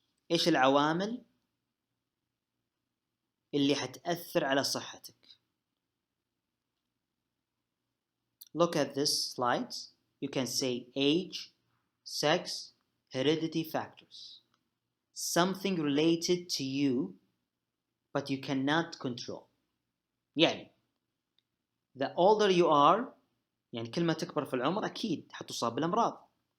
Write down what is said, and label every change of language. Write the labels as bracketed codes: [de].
[ar] إيش العوامل اللي حتأثر على صحتك؟ [en] Look at this slide. You can say age, sex, heredity factors. Something related to you, but you cannot control. يعني, the older you are, [ar] يعني كل ما تكبر في العمر أكيد حتصاب بالأمراض.